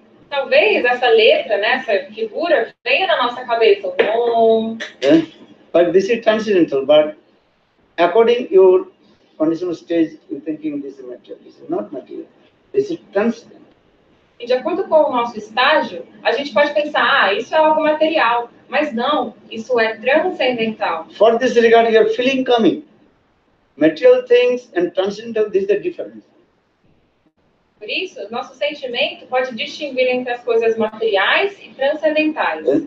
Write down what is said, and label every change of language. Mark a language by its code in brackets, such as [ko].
[pt] Talvez essa letra, né, essa figura, venha na nossa cabeça. Om. [en] But this is transcendental. But according your conditional stage, you thinking this is material. This is not material. This is transcendent. [pt] E de acordo com o nosso estágio, a gente pode pensar, isso é algo material. Mas não, isso é transcendental. [en] For this regard, your feeling coming. Material things and transcendental, this is the difference. [pt] Por isso, nosso sentimento pode distinguir entre as coisas materiais e transcendentais.